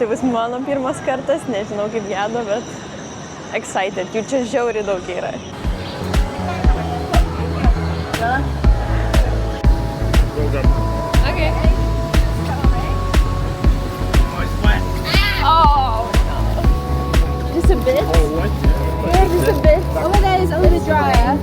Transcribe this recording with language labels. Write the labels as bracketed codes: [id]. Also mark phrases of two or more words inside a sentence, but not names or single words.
[lt] Tai bus mano pirmas kartas, nežinau kaip Jado, bet excited, jų čia žiauriai daug yra. [en] Okay. Oh, no. Just a bit? Oh, what? Yeah, just a bit. Over there is a little drier.